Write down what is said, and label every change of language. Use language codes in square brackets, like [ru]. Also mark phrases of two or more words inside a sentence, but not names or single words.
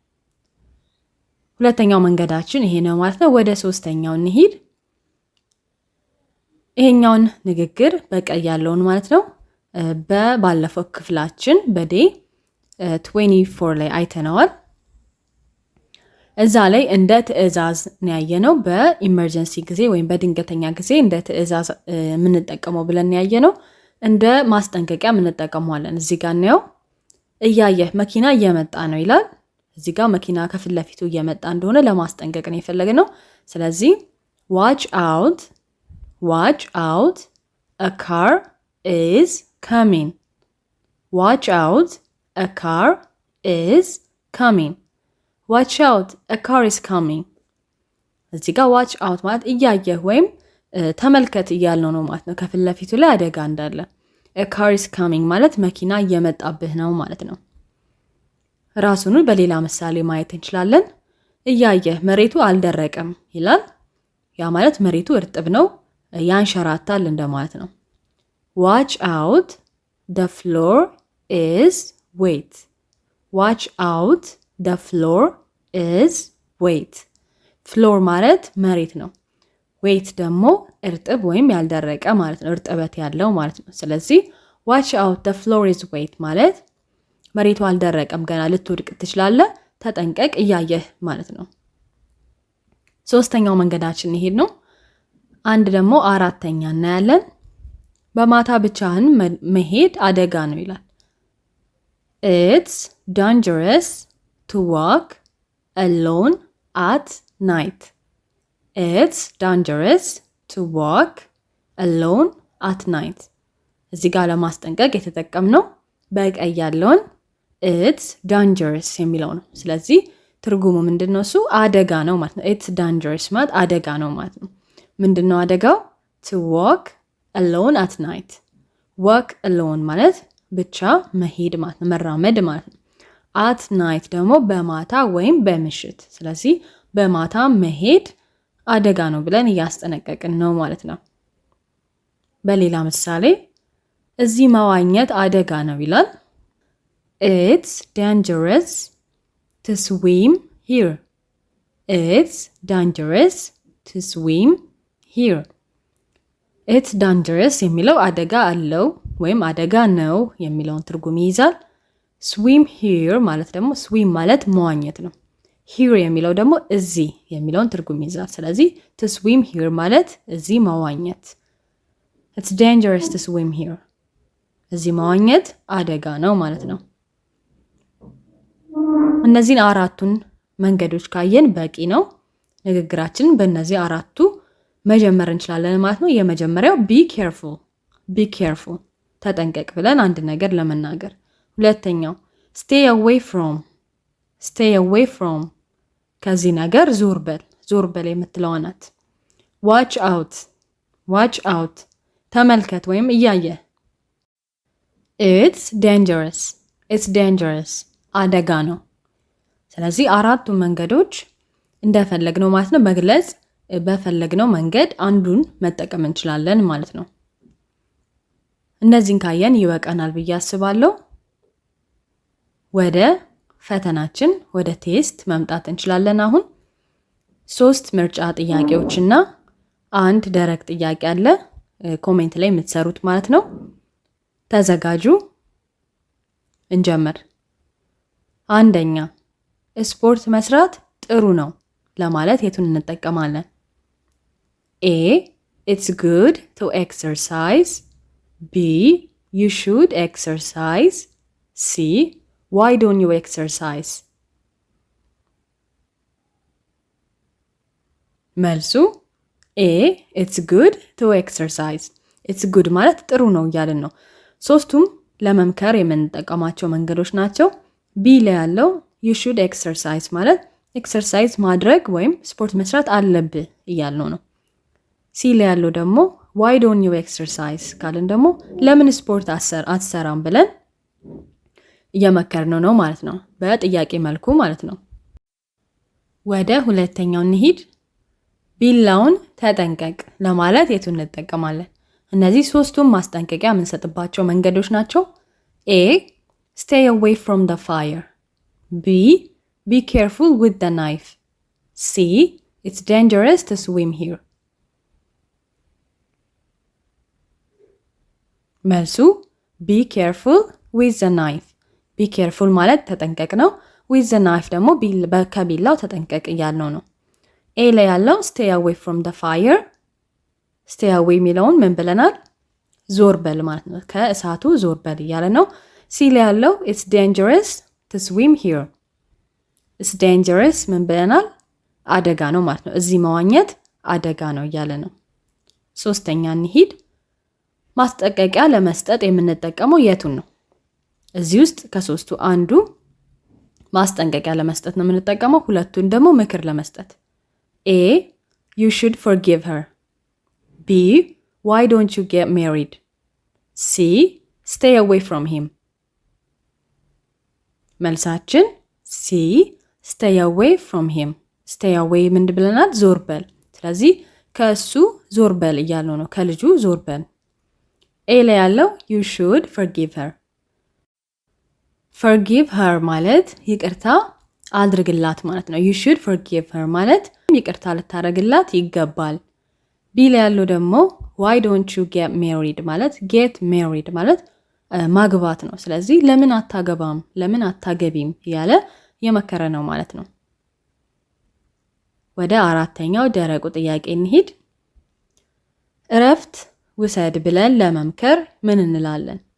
[am] ሁለተኛው መንገዳችን ይሄ ነው ማለት ነው። ወደ ሶስተኛው እንሂድ። ይሄኛውን ንግግር በቀይ ያለውን ማለት ነው በባለፈው ክፍላችን በዴ 24 ላይ አይተነዋል። እዛ ላይ እንደ ትዕዛዝ ነው ያየነው። በኢመርጀንሲ ጊዜ ወይም በድንገተኛ ጊዜ እንደ ትዕዛዝ የምንጠቀመው ብለን ያየነው። እንደ ማስጠንቀቂያ የምንጠቀመዋለን። እዚህ ጋር ነው እያየህ መኪና እየመጣ ነው ይላል። እዚህ ጋር መኪና ከፊት ለፊቱ እየመጣ እንደሆነ ለማስጠንቀቅ ነው የፈለግነው። ስለዚህ [en] watch out a car is coming። watch out a car is coming። watch out a car is coming። [am] እዚህ ጋር [en] watch out [am] ማለት እያየህ ወይም ተመልከት እያልነው ነው ማለት ነው። ከፊት ለፊቱ ላይ አደጋ እንዳለ። [en] a car is coming [am] ማለት መኪና እየመጣብህ ነው ማለት ነው። ራሱን በሌላ ምሳሌ ማየት እንችላለን። እያየህ መሬቱ አልደረቀም ይላል። ያ ማለት መሬቱ እርጥብ ነው ያንሸራታል እንደማለት ነው። [en] watch out the floor is wet. Watch out, the floor is wet. [am] ፍሎር ማለት መሬት ነው። ዌት ደግሞ እርጥብ ወይም ያልደረቀ ማለት ነው፣ እርጥበት ያለው ማለት ነው። ስለዚህ [en] watch out, the floor is wet [am] ማለት መሬቱ አልደረቀም፣ ገና ልትወድቅ ትችላለህ፣ ተጠንቀቅ፣ እያየህ ማለት ነው። ሶስተኛው መንገዳችን ይሄድ ነው። አንድ ደግሞ አራተኛ እናያለን። በማታ ብቻህን መሄድ አደጋ ነው ይላል። [en] It's dangerous to walk alone at night. It's dangerous to walk alone at night. [am] እዚህ ጋር ለማስጠንቀቅ የተጠቀምነው በቀይ ያለውን [en] it's dangerous [am] የሚለው ነው። ስለዚህ ትርጉሙ ምንድነው? እሱ አደጋ ነው ማለት ነው። [en] it's dangerous [am] ማለት አደጋ ነው ማለት ነው። ምንድነው አደጋው? [en] to walk alone at night. walk alone [am] ማለት ብቻ መሄድ ማለት ነው፣ መራመድ ማለት ነው። [en] at night [am] ደግሞ በማታ ወይም በምሽት። ስለዚህ በማታ መሄድ አደጋ ነው ብለን እያስጠነቀቅን ነው ማለት ነው። በሌላ ምሳሌ እዚህ መዋኘት አደጋ ነው ይላል። [en] It's dangerous to swim here. It's dangerous to swim here. It's dangerous [am] የሚለው አደጋ አለው ወይም አደጋ ነው የሚለውን ትርጉም ይይዛል። [en] swim here [am] ማለት ደግሞ swim ማለት መዋኘት ነው። here የሚለው ደግሞ እዚህ የሚለውን ትርጉም ይይዛል። ስለዚህ [en] to swim here [am] ማለት እዚህ መዋኘት። [en] It's dangerous to swim here. [am] እዚህ መዋኘት አደጋ ነው ማለት ነው። እነዚህን አራቱን መንገዶች ካየን በቂ ነው። ንግግራችንን በእነዚህ አራቱ መጀመር እንችላለን ማለት ነው። የመጀመሪያው [en] be careful. be careful [am] ተጠንቀቅ ብለን አንድ ነገር ለመናገር። ሁለተኛው [en] stay away from. stay away from [am] ከዚህ ነገር ዞር በል። ዞር በል የምትለው ናት። [en] watch out. watch out [am] ተመልከት ወይም እያየ። [en] it's dangerous. it's dangerous [am] አደጋ ነው። ስለዚህ አራቱ መንገዶች እንደፈለግነው ማለት ነው መግለጽ በፈለግነው መንገድ አንዱን መጠቀም እንችላለን ማለት ነው። እነዚህን ካየን ይበቃናል ብዬ አስባለሁ። ወደ ፈተናችን ወደ ቴስት መምጣት እንችላለን። አሁን 3 ምርጫ ጥያቄዎችና አንድ ደረቅ ጥያቄ አለ፣ ኮሜንት ላይ የምትሰሩት ማለት ነው። ተዘጋጁ፣ እንጀምር። አንደኛ ስፖርት መስራት ጥሩ ነው ለማለት የቱን እንጠቀማለን? [en] A. It's good to exercise. B. You should exercise. C. Why don't you exercise? መልሱ A. It's good to exercise. It's good [am] ማለት ጥሩ ነው እያልን ነው። ሶስቱም ለመምከር የምንጠቀማቸው መንገዶች ናቸው። B ላይ ያለው [en] you should exercise [am] ማለት ኤክሰርሳይዝ ማድረግ ወይም ስፖርት መስራት አለብህ እያልነው ነው። ሲ ላይ ያለው ደግሞ [en] why don't you exercise [am] ካልን ደግሞ ለምን ስፖርት አትሰራም ብለን እየመከርነው ነው ማለት ነው፣ በጥያቄ መልኩ ማለት ነው። ወደ ሁለተኛው እንሂድ። ቢላውን ተጠንቀቅ ለማለት የቱን እንጠቀማለን? እነዚህ ሶስቱም ማስጠንቀቂያ የምንሰጥባቸው መንገዶች ናቸው። A. [en] Stay away from the fire. B. Be careful with the knife. C. It's dangerous to swim here. መልሱ be careful with the knife. be careful [am] ማለት ተጠንቀቅ ነው። [en] with the knife [am] ደግሞ ከቢላው ተጠንቀቅ እያልነው ነው። A ላይ ያለው [en] stay away from the fire. stay away [am] የሚለውን ምን ብለናል? ዞር በል ማለት ነው። ከእሳቱ ዞር በል እያለ ነው። C ላይ ያለው [en] it's dangerous to swim here. it's dangerous [am] ምን ብለናል? አደጋ ነው ማለት ነው። እዚህ መዋኘት አደጋ ነው እያለ ነው። ሶስተኛ እንሂድ። ማስጠንቀቂያ ለመስጠት የምንጠቀመው የቱን ነው? እዚህ ውስጥ ከሶስቱ አንዱ ማስጠንቀቂያ ለመስጠት ነው የምንጠቀመው፣ ሁለቱን ደግሞ ምክር ለመስጠት። A. [en] You should forgive her. B. Why don't you get married? C. Stay away from him. መልሳችን C. Stay away from him. stay away [am] ምን ብለናል? ዞር በል። ስለዚህ ከሱ ዞር በል እያልነው ነው፣ ከልጁ ዞር በል። A ላይ ያለው [en] you should forgive her. forgive her [am] ማለት ይቅርታ አድርግላት ማለት ነው። [en] you should forgive her [am] ማለት ይቅርታ ልታደርግላት ይገባል። ቢ ላይ ያለው ደግሞ [en] why don't you get married [am] ማለት [en] get married [am] ማለት ማግባት ነው። ስለዚህ ለምን አታገባም፣ ለምን አታገቢም ያለ የመከረ ነው ማለት ነው። ወደ አራተኛው ደረቁ ጥያቄ እንሂድ። እረፍት ውሰድ ብለን ለመምከር ምን እንላለን?